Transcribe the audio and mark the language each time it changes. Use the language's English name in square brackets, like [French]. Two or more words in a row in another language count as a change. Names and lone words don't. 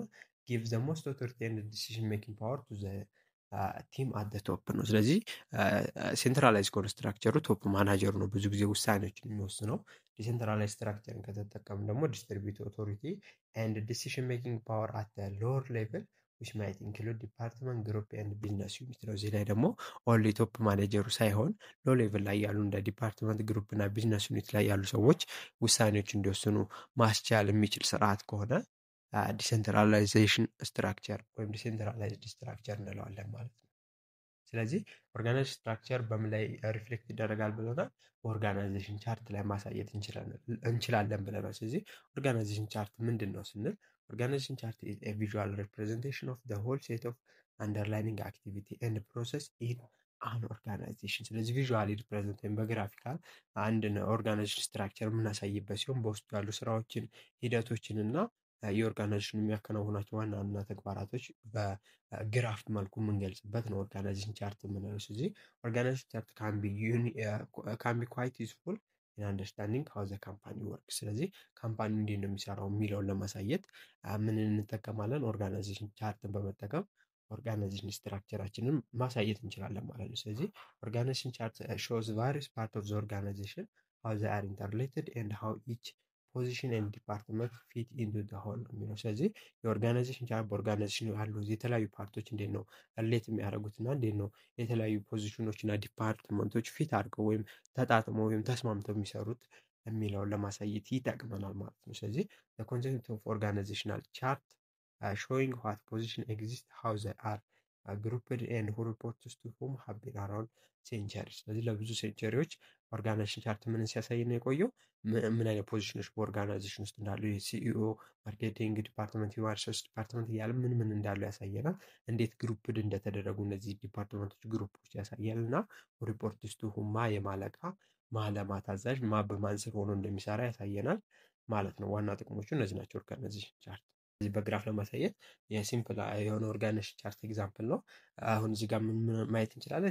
[English] give the most authority and decision making power to the team at the top [Amharic] ነው። ስለዚህ ሴንትራላይዝ ከሆነ ስትራክቸሩ ቶፕ ማናጀሩ ነው ብዙ ጊዜ ውሳኔዎችን የሚወስነው። ዲሴንትራላይዝ ስትራክቸርን ከተጠቀም ደግሞ [English] distribute authority and decision making power at lower level which might include department, group and business unit [Amharic] ነው። እዚህ ላይ ደግሞ ኦንሊ ቶፕ ማኔጀሩ ሳይሆን [English] low level [Amharic] ላይ ያሉ እንደ ዲፓርትመንት፣ ግሩፕ እና ቢዝነስ ዩኒት ላይ ያሉ ሰዎች ውሳኔዎች እንዲወስኑ ማስቻል የሚችል ስርዓት ከሆነ [English] decentralization structure [Amharic] ወይም [English] decentralized structure [Amharic] እንለዋለን ማለት ነው። ስለዚህ [English] organization structure [Amharic] በምን ላይ ሪፍሌክት ይደረጋል ብለናል? በኦርጋናይዜሽን ቻርት ላይ ማሳየት እንችላለን ብለናል። ስለዚህ [English] organization chart [Amharic] ምንድን ነው ስንል [English] organization chart is a visual representation of the whole set of underlying activity and process in an organization። [Amharic] ስለዚህ [English] visually represent [Amharic] ወይም በግራፊካል አንድ [English] organization structure [Amharic] የምናሳይበት ሲሆን በውስጡ ያሉ ስራዎችን፣ ሂደቶችን እና የኦርጋናይዜሽን የሚያከናውናቸው ዋና ዋና ተግባራቶች በግራፍ መልኩ የምንገልጽበት ነው [English] organization chart [Amharic] የምንለው። ስለዚህ [English] organization chart can be quite useful in understanding how the company works። [Amharic] ስለዚህ ካምፓኒ እንዴት ነው የሚሰራው የሚለውን ለማሳየት ምን እንጠቀማለን? ኦርጋናይዜሽን ቻርትን በመጠቀም ኦርጋናይዜሽን ስትራክቸራችንን ማሳየት እንችላለን ማለት ነው። ስለዚህ [English] organization chart shows various part of the organization how they are interrelated and how each position and department fit into the whole [Amharic] ነው የሚለው። ስለዚህ የኦርጋናይዜሽን ቻርት በኦርጋናይዜሽን ያሉ የተለያዩ ፓርቶች እንዴት ነው ሪሌት የሚያደርጉት እና እንዴት ነው የተለያዩ ፖዚሽኖች እና ዲፓርትመንቶች ፊት አድርገው ወይም ተጣጥመው ወይም ተስማምተው የሚሰሩት የሚለውን ለማሳየት ይጠቅመናል ማለት ነው። ስለዚህ [English] concept of organizational chart showing what position exist, how they are grouped and who reports to whom have been around [Amharic] ሴንቸሪ። ስለዚህ ለብዙ ሴንቸሪዎች [English] organization chart [Amharic] ምንን ሲያሳይ ነው የቆየው? ምን አይነት ፖዚሽኖች በኦርጋናይዜሽን ውስጥ እንዳሉ የሲኢኦ፣ [English] marketing department፣ human resource department [Amharic] እያለ ምን ምን እንዳሉ ያሳየናል። እንዴት ግሩፕድ እንደተደረጉ እነዚህ ዲፓርትመንቶች ግሩፖች ያሳያል እና ሪፖርት ውስጥ ሁማ የማለቃ ማለማ ታዛዥ ማ በማን ስር ሆኖ እንደሚሰራ ያሳየናል ማለት ነው። ዋና ጥቅሞቹ እነዚህ ናቸው [English] organization chart። [Amharic] እዚህ በግራፍ ለማሳየት የሲምፕል የሆነ [English] organization chart example [Amharic] ነው። አሁን እዚህ ጋር ምን ማየት እንችላለን?